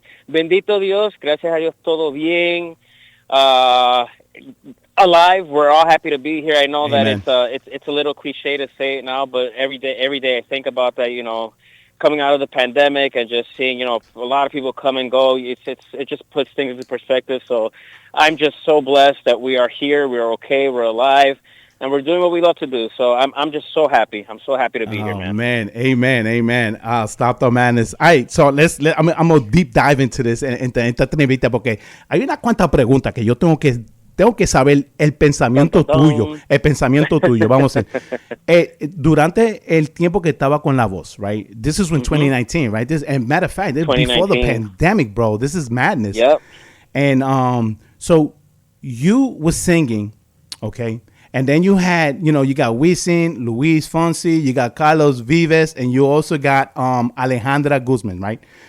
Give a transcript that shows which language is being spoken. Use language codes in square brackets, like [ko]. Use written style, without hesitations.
[es] Bendito Dios, gracias a Dios, todo bien. [en] Alive, we're all happy to be here. I know Amen. that it's a little cliche to say it now, but every day I think about that, coming out of the pandemic and just seeing, a lot of people come and go. It just puts things into perspective. So I'm just so blessed that we are here, we're okay, we're alive, and we're doing what we love to do. So I'm just so happy. I'm so happy to be here, man. Man, amen. Stop the madness. All right, so I'm going to deep dive into this [es] en esta entrevista porque hay unas cuantas preguntas que yo tengo que saber el pensamiento tuyo. Vamos a ver. Durante el tiempo que estaba con La Voz, right? [en] This is when 2019, right? And matter of fact, this before the pandemic, bro. This is madness. Yep. And so you were singing, okay? And then you had, you got Wisin, Luis Fonsi, you got Carlos Vives, and you also got Alejandra Guzman, right?